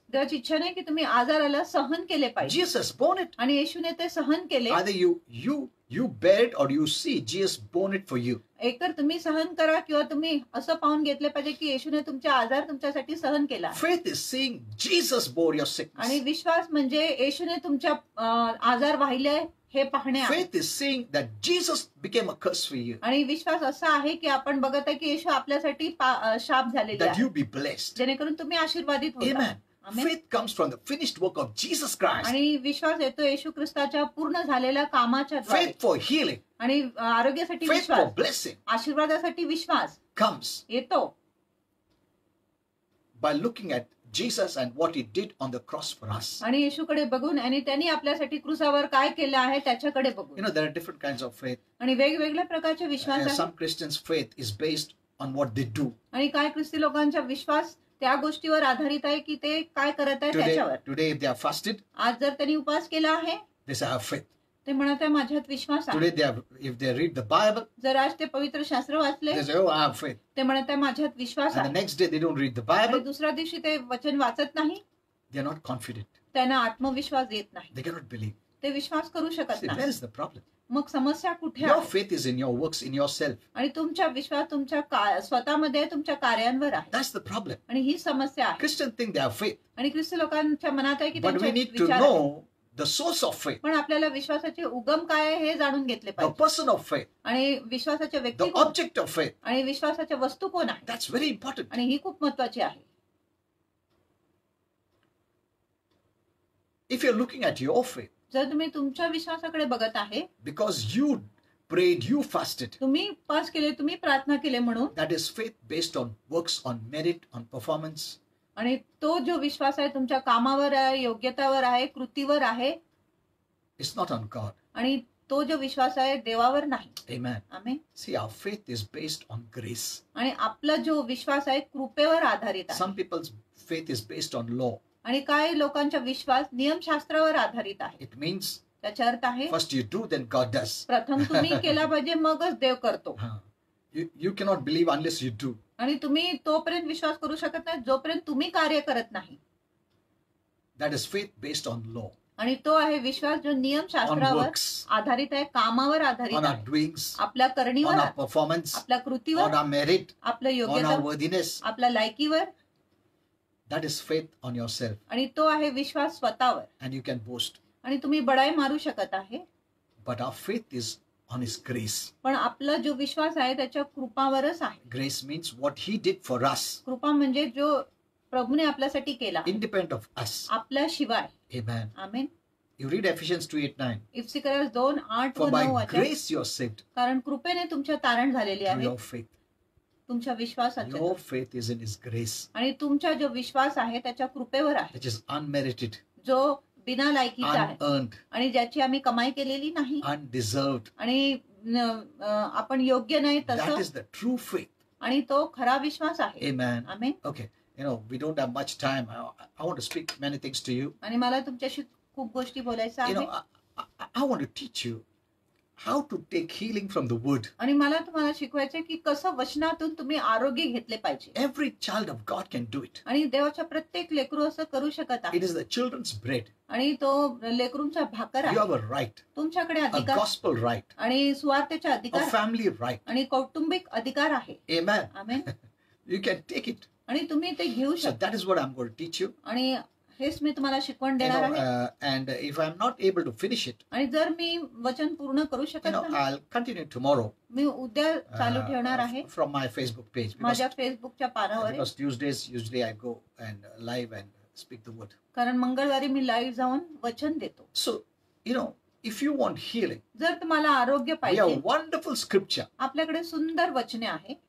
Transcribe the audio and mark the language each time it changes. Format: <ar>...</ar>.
<mr>देवाची इच्छा नाही की तुम्ही आजाराला सहन केले पाहिजे.</mr> <en>Jesus has borne it.</en> <mr>आणि येशूने ते सहन केले.</mr> <en>Either you you bear it or you see Jesus borne it for you.</en> <mr>एकतर तुम्ही सहन करा किंवा तुम्ही असं पाहून घेतले पाहिजे की येशूने तुमचे आजार तुमच्यासाठी सहन केला आहे.</mr> <en>Faith is seeing Jesus bore your sickness.</en> <mr>आणि विश्वास म्हणजे येशूने तुमच्या आजार वाहिले हे पाहणे आहे.</mr> <en>Faith is seeing that Jesus became a curse for you.</en> <mr>आणि विश्वास असा आहे की आपण बघत आहे की येशू आपल्यासाठी शाप झालेले</mr> <en>That</en> <mr>आहे</mr> <en>you be blessed.</en> <mr>जेणेकरून तुम्ही आशीर्वादित होता.</mr> <en>Amen.</en> <mr>Amen.</mr> <en>Faith comes from the finished work of Jesus Christ.</en> <mr>आणि विश्वास येतो येशू ख्रिस्ताच्या पूर्ण झालेल्या कामाच्या द्वारे.</mr> <en>Faith for healing,</en> <mr>आणि आरोग्यासाठी</mr> <en>faith for</en> <mr>Vishwas,</mr> <en>blessing</en> <mr>आशीर्वादासाठी Vishwas</mr> <en>comes</en> <mr>येतो</mr> <en>by looking at Jesus and what he did on the cross for us.</en> <mr>आणि येशूकडे बघून आणि त्यांनी आपल्यासाठी क्रूसावर काय केलं आहे त्याच्याकडे</mr> <en>You</en> <mr>बघून.</mr> <en>know, there are different kinds of faith.</en> <mr>आणि वेगवेगळ्या प्रकारचे विश्वास आहेत.</mr> <en>Some Christians' faith is based on what they do.</en> <mr>आणि काय ख्रिस्ती लोकांचा विश्वास त्या गोष्टीवर आधारित आहे की ते काय करत आहे त्याच्यावर.</mr> <en>Today, if they are fasted,</en> <mr>आज जर त्यांनी उपवास केला आहे</mr> <en>they say, I have faith.</en> <mr>ते म्हणत आहे माझ्यात विश्वास आहे.</mr> <en>Today, if they read the Bible,</en> <mr>जर आज ते पवित्र शास्त्र वाचले</mr> <en>they say, oh, I have faith.</en> <mr>ते म्हणत आहे माझ्यात विश्वास</mr> <en>And the</en> <mr>आहे.</mr> <en>next day, they don't read the</en> <mr>आणि</mr> <en>Bible,</en> <mr>दुसऱ्या दिवशी ते वचन वाचत नाही,</mr> <en>they are not confident.</en> <mr>त्यांना आत्मविश्वास येत नाही,</mr> <en>They cannot believe.</en> <mr>ते विश्वास करू शकत</mr> <en>See, where</en> <mr>नाही.</mr> <en>is the problem?</en> <mr>मग समस्या कुठे</mr> <en>Your</en> <mr>आहे?</mr> <en>faith is in your works, in yourself.</en> <mr>आणि तुमचा विश्वास तुमच्या स्वतःमध्ये तुमच्या कार्यांवर आहे</mr> <en>That's the problem.</en> <mr>आणि ही समस्या आहे.</mr> <en>Christians think they have faith,</en> <mr>आणि ख्रिस्ती लोकांच्या मनात आहे की</mr> <en>but we</en> <mr>त्यांचे</mr> <en>need to</en> <mr>विचार आहे.</mr> <en>know the source of faith,</en> <mr>पण आपल्याला विश्वासाचे उगम काय आहे हे जाणून घेतले</mr> <en>the</en> <mr>पाहिजे.</mr> <en>person of faith,</en> <mr>आणि विश्वासाचे व्यक्ती</mr> <en>the</en> <mr>कोण</mr> <en>object of faith.</en> <mr>आणि विश्वासाच्या वस्तू कोण आहे</mr> <en>That's very important.</en> <mr>आणि ही खूप महत्वाची आहे.</mr> <en>If you're looking at your faith,</en> <mr>जर तुम्ही तुमच्या विश्वासाकडे बघत आहे,</mr> <en>because you prayed, you fasted,</en> <mr>तुम्ही उपवास केले, तुम्ही प्रार्थना केले म्हणून,</mr> <en>that is faith based on works, on merit, on performance.</en> <mr>आणि तो जो विश्वास आहे तुमच्या कामावर आहे, योग्यतावर आहे, कृतीवर आहे,</mr> <en>It's not on God.</en> <mr>आणि तो जो विश्वास आहे देवावर नाही.</mr> <en>Amen.</en> <mr>Amen.</mr> <en>See, our faith is based on grace.</en> <mr>आणि आपला जो विश्वास आहे कृपेवर आधारित आहे.</mr> <en>Some people's faith is based on law.</en> <mr>आणि काही लोकांचा विश्वास नियमशास्त्रावर आधारित आहे.</mr> <en>It means</en> <mr>त्याचा अर्थ आहे</mr> <en>first you do, then God does.</en> <mr>प्रथम तुम्ही केला पाहिजे मगच देव करतो.</mr> <en>You cannot believe unless you do.</en> <mr>आणि तुम्ही तोपर्यंत विश्वास करू शकत नाही जोपर्यंत तुम्ही कार्य करत नाही.</mr> <en>That is faith based on law,</en> <mr>आणि तो आहे विश्वास जो</mr> <en>on</en> <mr>नियमशास्त्रावर</mr> <en>works,</en> <mr>आधारित आहे, कामावर आधारित</mr> <en>on our</en> <mr>आहे,</mr> <en>doings,</en> <mr>आपल्या</mr> <en>on</en> <mr>करणीवर,</mr> <en>our performance,</en> <mr>आपल्या</mr> <en>on</en> <mr>कृतीवर,</mr> <en>our merit,</en> <mr>आपल्या</mr> <en>on</en> <mr>योग्यता,</mr> <en>our worthiness.</en> <mr>आपल्या लायकीवर.</mr> <en>That is faith on yourself.</en> <mr>आणि तो आहे विश्वास स्वतःवर.</mr> <en>And you can boast.</en> <mr>आणि तुम्ही बढाई मारू शकत आहे.</mr> <en>But our faith is on His grace.</en> <mr>पण आपला जो विश्वास आहे त्याच्या कृपावरच आहे.</mr> <en>Grace means what He did for us,</en> <mr>कृपा म्हणजे जो प्रभूने आपल्यासाठी केला</mr> <en>independent of us.</en> <mr>आपल्याशिवाय.</mr> <en>Amen.</en> <mr>Amen.</mr> <en>You read Ephesians 2:8-9.</en> <mr>इफ्सिकरास 2:8 व</mr> <en>For by</en> <mr>9 वाचन.</mr> <en>grace you are saved</en> <mr>कारण कृपेने तुमच्या तारण झालेली</mr> <en>through</en> <mr>आहे</mr> <en>your faith.</en> <mr>तुमच्या विश्वासाच्या.</mr> <en>Your faith is in His grace,</en> <mr>आणि तुमचा जो विश्वास आहे त्याच्या कृपेवर आहे,</mr> <en>which is unmerited,</en> <mr>जो बिना लायकीचा आहे</mr> <en>unearned,</en> <mr>आणि ज्याची आम्ही कमाई केलेली नाही</mr> <en>undeserved.</en> <mr>आणि आपण योग्य नाही</mr> <en>That</en> <mr>तसं,</mr> <en>is the true faith.</en> <mr>आणि तो खरा विश्वास आहे.</mr> <en>Amen.</en> <mr>Amen.</mr> <en>Okay, we don't have much time. I want to speak many things to you.</en> <mr>आणि मला तुमच्याशी खूप गोष्टी बोलायचं आहे.</mr> <en>I want to teach you how to take healing from the word.</en> <mr>आणि मला तुम्हाला शिकवायचं की कसं वचनातून तुम्ही आरोग्य घेतले पाहिजे.</mr> <en>Every child of God can do it.</en> <mr>आणि देवाच्या प्रत्येक लेकरू असं करू शकत आहे.</mr> <en>It is the children's bread.</en> <mr>आणि तो लेकरूंचा भाकर</mr> <en>You</en> <mr>आहे.</mr> <en>have a right,</en> <mr>तुमच्याकडे</mr> <en>a</en> <mr>अधिकार</mr> <en>gospel right,</en> <mr>आणि सुवार्थेचा</mr> <en>a</en> <mr>अधिकार</mr> <en>family right.</en> <mr>आणि कौटुंबिक अधिकार आहे.</mr> <en>Amen.</en> <mr>Amen.</mr> <en>You can take it.</en> <mr>आणि तुम्ही ते घेऊ</mr> <en>So</en> <mr>शकता.</mr> <en>that is what I'm going to teach you.</en> <mr>आणि हेच मी तुम्हाला शिकवण देणार आहे.</mr> <en>And if I'm not able to finish it,</en> <mr>आणि जर मी वचन पूर्ण करू शकत नाही,</mr> <en>I'll continue tomorrow</en> <mr>मी उद्या चालू ठेवणार आहे</mr> <en>from my Facebook page.</en> <mr>माझ्या फेसबुकच्या पानावर.</mr> <en>Because Tuesdays, usually I go and live and speak the word.</en> <mr>कारण मंगळवारी मी लाईव्ह जाऊन वचन देतो.</mr> <en>So, if you want healing,</en> <mr>जर तुम्हाला आरोग्य</mr> <en>we have</en> <mr>पाहिजे,</mr> <en>a wonderful scripture</en> <mr>आपल्याकडे सुंदर वचने आहे.</mr>